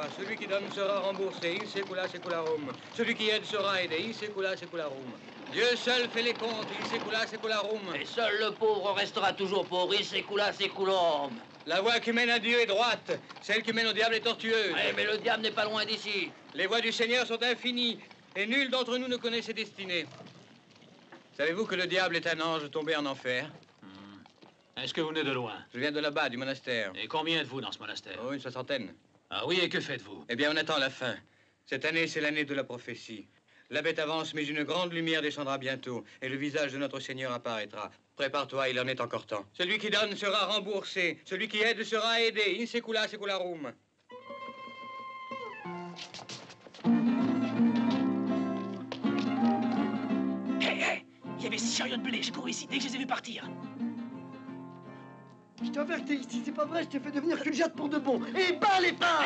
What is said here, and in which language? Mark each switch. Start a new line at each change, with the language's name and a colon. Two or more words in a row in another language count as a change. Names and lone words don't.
French: Celui qui donne sera remboursé,
Latin: in secula secularum.
French: Celui qui aide sera aidé,
Latin: in secula secularum.
French: Dieu seul fait les comptes,
Latin: in secula secularum.
French: Et seul le pauvre restera toujours pauvre,
Latin: in secula seculorum.
French: La voie qui mène à Dieu est droite, celle qui mène au diable est tortueuse. Ouais, mais le diable n'est pas loin d'ici. Les voies du Seigneur sont infinies, et nul d'entre nous ne connaît ses destinées. Savez-vous que le diable est un ange tombé en enfer? Est-ce que vous venez de loin? Je viens de là-bas, du monastère. Et combien êtes-vous dans ce monastère? Oh, une 60aine. Ah oui, et que faites-vous? Eh bien, on attend la fin. Cette année, c'est l'année de la prophétie. La bête avance, mais une grande lumière descendra bientôt, et le visage de notre Seigneur apparaîtra. Prépare-toi, il en est encore temps. Celui qui donne sera remboursé, celui qui aide sera aidé,
Latin: in secula secularum.
French: Hé, il y avait 6 chariots de blé, j'ai couru ici dès que je les ai vus partir. Je t'avertis, si c'est pas vrai, je t'ai fait devenir que le jette pour de bon. Et bas les pattes!